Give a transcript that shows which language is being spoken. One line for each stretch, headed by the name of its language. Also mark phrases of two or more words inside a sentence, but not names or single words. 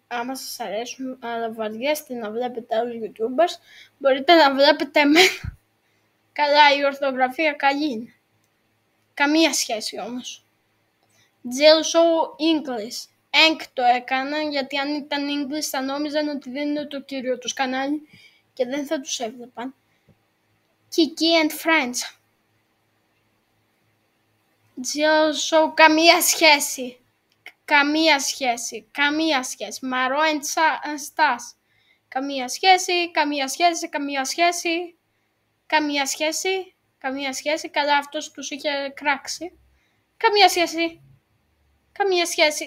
Greek: Άμα σας αρέσουν, αλλά βαριέστε να βλέπετε άλλους YouTubers, μπορείτε να βλέπετε εμένα. Καλά, η ορθογραφία καλή είναι. Καμία σχέση όμως. Jill Show English. Το έκανα, γιατί αν ήταν English θα νόμιζαν ότι δεν είναι το κύριο τους κανάλι και δεν θα τους έβλεπαν. Kiki and Friends. Jill Show, καμία σχέση. Καμία σχέση. Καμία σχέση. Μαρό and Stas. Καμία σχέση. Καμία σχέση. Καμία σχέση. Καμία σχέση. Καμία σχέση. Καλά, αυτός τους είχε κράξει. Καμία σχέση. Καμία σχέση.